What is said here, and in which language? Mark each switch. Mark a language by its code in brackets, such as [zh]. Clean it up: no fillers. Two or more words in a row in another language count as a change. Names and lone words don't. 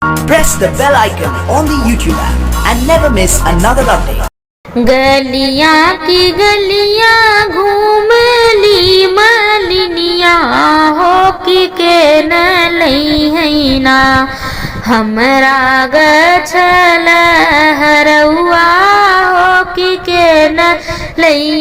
[en] Press the bell icon on the YouTube app and never miss another update. [bho] गलियां की गलियां घूम ली मालिनिया हो कि के न लई है ना हमरा गछल हरउआ हो कि के न लई